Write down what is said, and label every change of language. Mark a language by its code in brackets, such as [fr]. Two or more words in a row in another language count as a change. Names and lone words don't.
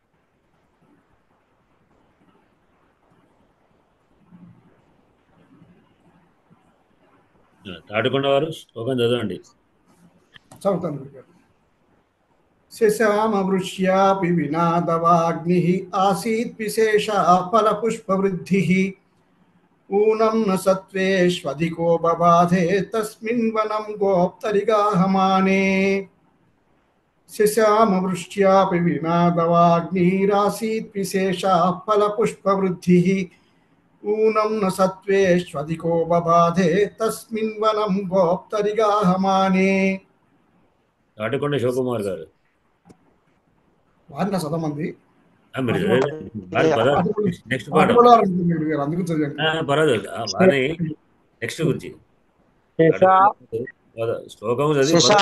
[te] తాటికొండ వారు శ్లోకం చదవండి. చదువుతాను. [sa] శశామవృష్యాపి వినాదవాగ్నిః ఆసీత్ విశేషా ఫలపుష్పవృద్ధిః ऊनं न सत्त्वेष्वधिको बबाधे तस्मिन् वनं गोप्तरिगाहमाने शशामवृष्ट्यापि विनादवाग्निरासीत् विशेषाः फलपुष्पवृद्धिः ऊनं न सत्त्वेष्वधिको बबाधे तस्मिन् वनं गोप्तरिगाहमाने [te] తాటికొండ శివకుమార్ గారు వారిన చదవమంది మీరు నెక్స్ట్ పాట అందుకు చదివాను పర్వాలేదు బాగానే నెక్స్ట్ గురించి శ్లోకం చదివి